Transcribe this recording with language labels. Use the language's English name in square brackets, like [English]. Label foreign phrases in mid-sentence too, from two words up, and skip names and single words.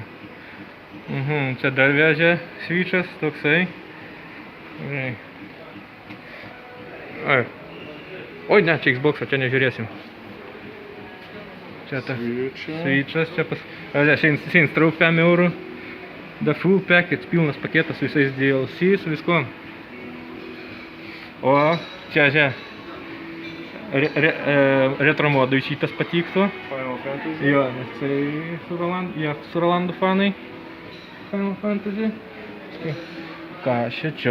[Lithuanian] Čia dar vežė Switch'as toksai. Oi, ne, čia Xbox'o, čia nežiūrėsim. Čia ta Switch'as, čia pas... Čia instrauk 5 eurų. [English] The full package, [Lithuanian] pilnas paketas su visais DLC, su viskuo. O, čia, retro modui šitas patiktų. Final Fantasy. Jo, nes su Rolandu fanai. Final Fantasy. Ką čia?